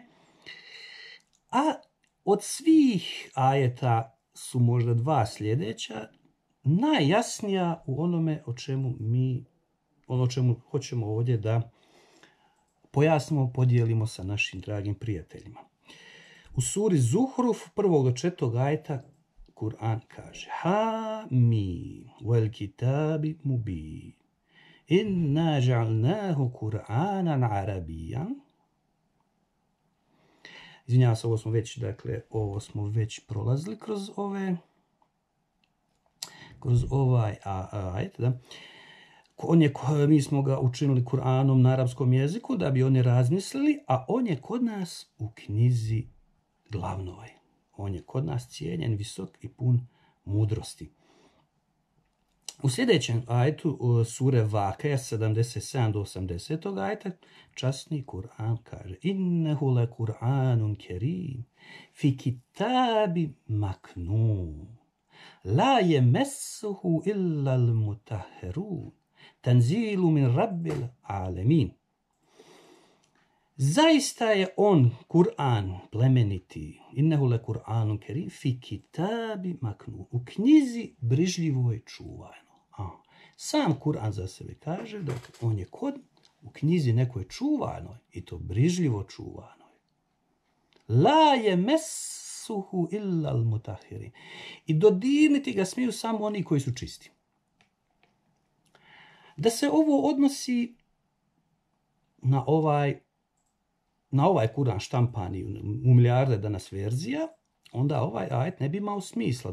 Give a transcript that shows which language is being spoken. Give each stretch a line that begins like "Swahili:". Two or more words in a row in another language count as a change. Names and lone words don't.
Bosnian: A od svih ajeta su možda dva sljedeća najjasnija u onome o čemu hoćemo ovdje da pojasnimo, podijelimo sa našim dragim prijateljima. U suri Zuhruf 1. do 4. ajeta Kur'an kaže:
Arabic: حم والكتاب مبين إنا جعلناه قرآنا عربيا.
Bosnian: Izvinjavam se, ovo smo već prolazili kroz ovaj ajet, da. Mi smo ga učinili Kur'anom na arapskom jeziku da bi oni razmislili, a on je kod nas u knjizi glavnoj. On je kod nas cijenjen, visok i pun mudrosti. U sljedećem ajetu sure Vakija 77 do 80. ajeta časni Kur'an kaže:
Arabic: إنه لقرآن كريم في كتاب مكنون لا يمسه إلا المطهرون تنزيل من رب العالمين.
Bosnian: Zaista je on, Kur'an, plemeniti,
Arabic: إنه لقرآن كريم في كتاب مكنون,
Bosnian: u knjizi brižljivoj čuvano. Sam Kur'an za sebe kaže da on je u knjizi nekoj čuvanoj, i to brižljivo čuvanoj.
Arabic: لا يمسه إلا المطهرين.
Bosnian: I dodirnuti ga smiju samo oni koji su čisti. Da se ovo odnosi na ovaj Kur'an štampani u milijarde danas verzija, onda ovaj ajet ne bi imao smisla.